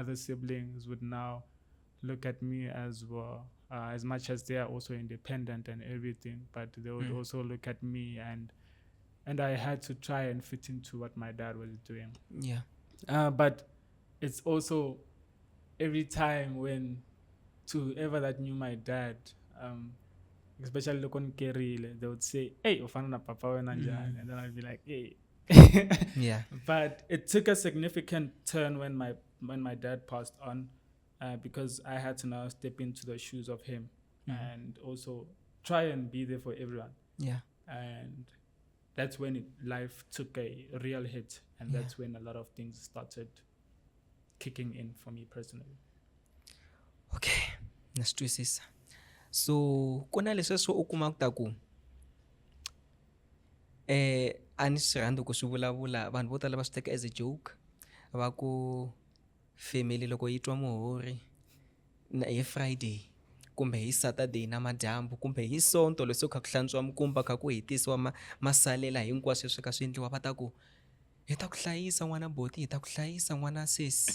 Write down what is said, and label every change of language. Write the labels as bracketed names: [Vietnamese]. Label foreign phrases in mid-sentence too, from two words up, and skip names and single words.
[English] My other siblings would now look at me as well, as much as they are also independent and everything, but they would also look at me, and I had to try and fit into what my dad was doing. Yeah. But it's also every time when whoever that knew my dad, especially look on Kerile, they would say, [Zulu] "Hey, ufana na papa wena njani?" [English] And then I'd be like, "Hey." Yeah. But it took a significant turn when my dad passed on, because I had to now step into the shoes of him and also try and be there for everyone. Yeah. And that's when life took a real hit, and that's when a lot of things started kicking in for me personally. [Tsonga] Okay, na swi twisisa. So ku na leswi swo u kuma ku ta ku a ni swi rhandzi ku swi vulavula, vanhu vo tala va swi teka [English] as a joke, [Tsonga] va ku family loko yi twa muhori hi Friday kumbe hi Saturday namadyambu kumbe hi Sonto leswi kha ku hlantswiwa mikumba kha ku hetisiwa masalela hinkwaswo leswi ka swi endliwa, va ta ku hi ta ku hlayisa n'wana boti, hi ta ku hlayisa n'wana sesi.